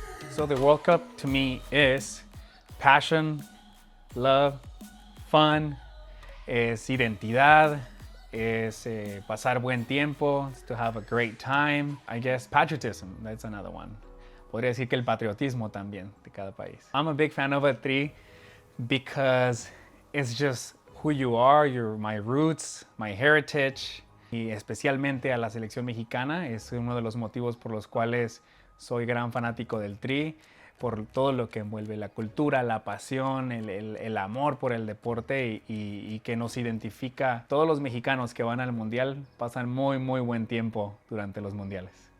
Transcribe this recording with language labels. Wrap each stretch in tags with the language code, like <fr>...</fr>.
<en>So the World Cup to me is passion, love, fun,</en> <es>es identidad, es pasar buen tiempo, es</es> <en>to have a great time. I guess patriotism, that's another one.</en> <es>Podría decir que el patriotismo también de cada país.</es> <en>I'm a big fan of a tree because it's just who you are, my roots, my heritage.</en> <es>Y especialmente a la selección mexicana es uno de los motivos por los cuales soy gran fanático del Tri, por todo lo que envuelve la cultura, la pasión, el amor por el deporte y que nos identifica. Todos los mexicanos que van al mundial pasan muy buen tiempo durante los mundiales.</es>